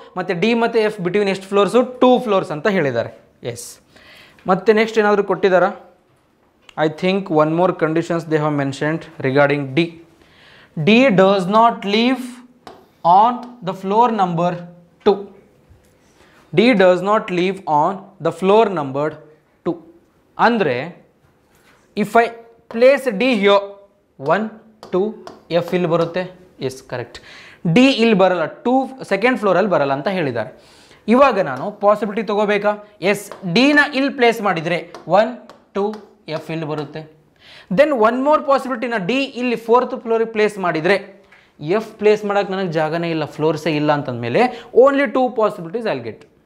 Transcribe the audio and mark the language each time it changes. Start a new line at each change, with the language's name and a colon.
Kannada: ಮತ್ತು ಡಿ ಮತ್ತು F between ಎಷ್ಟು ಫ್ಲೋರ್ಸು? 2 floors ಅಂತ ಹೇಳಿದ್ದಾರೆ. ಎಸ್, ಮತ್ತು ನೆಕ್ಸ್ಟ್ ಏನಾದರೂ ಕೊಟ್ಟಿದ್ದಾರಾ?
English: I think one more conditions they have mentioned regarding D. D does not live on the floor number 2. D does not live on the floor number 2. Andre, if I place D here, 1, 2, F ಇಲ್ಲಿ ಬರುತ್ತೆ. Yes, correct.
Kannada: D ಇಲ್ಲಿ ಬರಲ್ಲ, 2 second ಫ್ಲೋರಲ್ಲಿ ಬರಲ್ಲ ಅಂತ ಹೇಳಿದ್ದಾರೆ. ಇವಾಗ ನಾನು possibility ತಗೋಬೇಕಾ? ಎಸ್, ಡಿನ ಇಲ್ಲಿ ಪ್ಲೇಸ್ ಮಾಡಿದರೆ 1, 2 ಎಫ್ ಇಲ್ಲಿ ಬರುತ್ತೆ. ದೆನ್ ಒನ್ ಮೋರ್ ಪಾಸಿಬಿಲಿಟಿನ ಡಿ ಇಲ್ಲಿ 4th ಫ್ಲೋರಿಗೆ ಪ್ಲೇಸ್ ಮಾಡಿದರೆ ಎಫ್ ಪ್ಲೇಸ್ ಮಾಡೋಕ್ಕೆ ನನಗೆ ಜಾಗನೇ ಇಲ್ಲ, ಫ್ಲೋರ್ಸೇ ಇಲ್ಲ ಅಂತಂದಮೇಲೆ ಓನ್ಲಿ 2 ಪಾಸಿಬಿಲಿಟೀಸ್ ಐಲ್ ಗೆಟ್.